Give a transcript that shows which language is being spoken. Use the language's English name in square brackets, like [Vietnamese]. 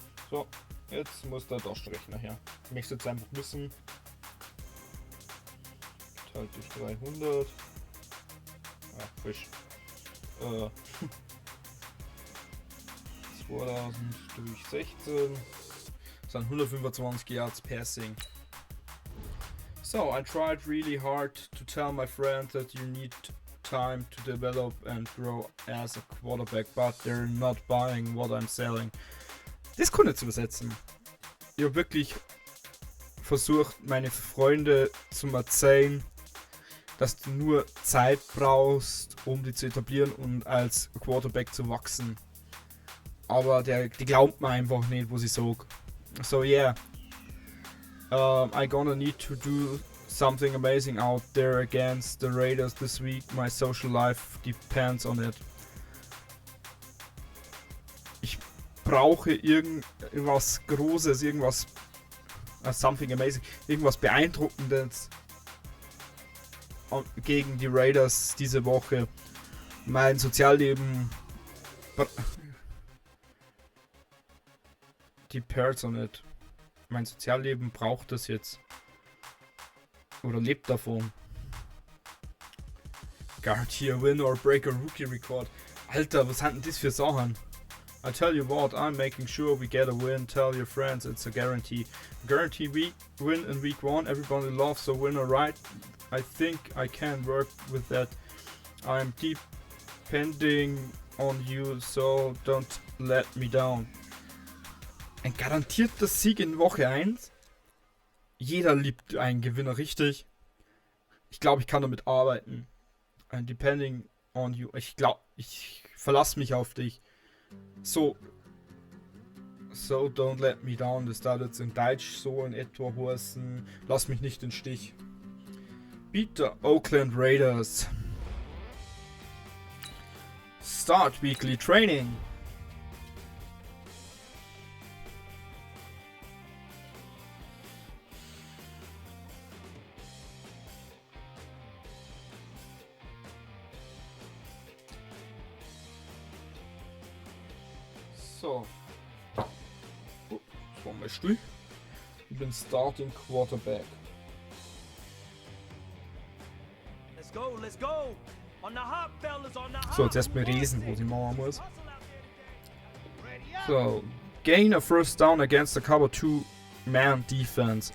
[German] So, jetzt muss der Taschenrechner her. Ich möchte jetzt einfach wissen. Geteilt durch 300. Ah, frisch. 2000 durch 16 sind 125 Yards passing. [English] So I tried really hard to tell my friend that you need time to develop and grow as a quarterback, but they're not buying what I'm selling. [German] Das kann ich zu übersetzen. Ich habe wirklich versucht, meine Freunde zu erzählen, dass du nur Zeit brauchst, um die zu etablieren und als Quarterback zu wachsen. Aber die glaubt mir einfach nicht, was ich sage. [English] So yeah, I gonna need to do something amazing out there against the Raiders this week. My social life depends on it. [German] Ich brauche irgendwas Großes, irgendwas [English] something amazing, [German] irgendwas Beeindruckendes gegen die Raiders diese Woche. Mein Sozialleben [English] depends on it. [German] Mein Sozialleben braucht das jetzt. Oder lebt davon. [English] Guarantee a win or break a rookie record. [German] Alter, was sind denn das für Sachen? [English] I tell you what, I'm making sure we get a win. Tell your friends it's a guarantee. Guarantee we win in week 1. Everybody loves a winner, right? I think I can work with that. I'm depending on you, so don't let me down. [German] Ein garantierter Sieg in Woche 1. Jeder liebt einen Gewinner, richtig? Ich glaube, ich kann damit arbeiten. [English] And depending on you. [German] Ich glaube, ich verlasse mich auf dich. [English] So don't let me down. [German] Das darf jetzt in Deutsch so in etwa heißen. Lass mich nicht im Stich. [English] Beat the Oakland Raiders. Start weekly training. [German] So. Oh, das war mein Stuhl. Ich bin Starting Quarterback. [English] Let's go. On the hop, fellas, on the hop. [German] So, jetzt erstmal lesen, was ich machen muss. [English] So, gain a first down against the cover 2 man defense.